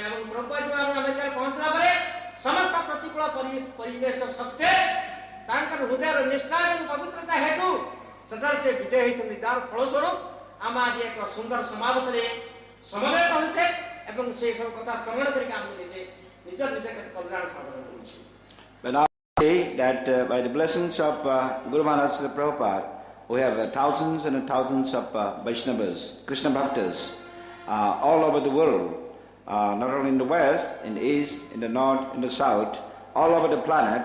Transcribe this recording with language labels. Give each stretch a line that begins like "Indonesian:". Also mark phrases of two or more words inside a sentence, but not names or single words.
Odia: ଏବଂ ପ୍ରଭୁପାଦ ମହାରାଜ ଆମେରିକାରେ ପହଞ୍ଚିଲା ପରେ ସମସ୍ତ ପ୍ରତିକୂଳ ପରିବେଶ ସତ୍ତ୍ୱେ ତାଙ୍କର ହୃଦୟର ନିଷ୍ଠା ଏବଂ ପବିତ୍ରତା ହେତୁ ସେଠାରେ ସେ ବିଜୟ ହୋଇଛନ୍ତି, ଯାହାର ଫଳସ୍ୱରୂପ ଆମେ ଆଜି ଏକ ସୁନ୍ଦର ସମାବେଶରେ ସମବେତ ହୋଇଛେ ଏବଂ ସେ ସବୁ କଥା ସ୍ମରଣ କରିକି ଆମକୁ ନିଜ କେତେ କଲ୍ୟାଣ ସାଧନ କରୁଛି.
English: But now we say that by the blessings of Guru Maharaj Srila Prabhupada, we have thousands and thousands of Vaishnavas, Krishna Bhaktas, all over the world, not only in the west, in the east, in the north, in the south, all over the planet.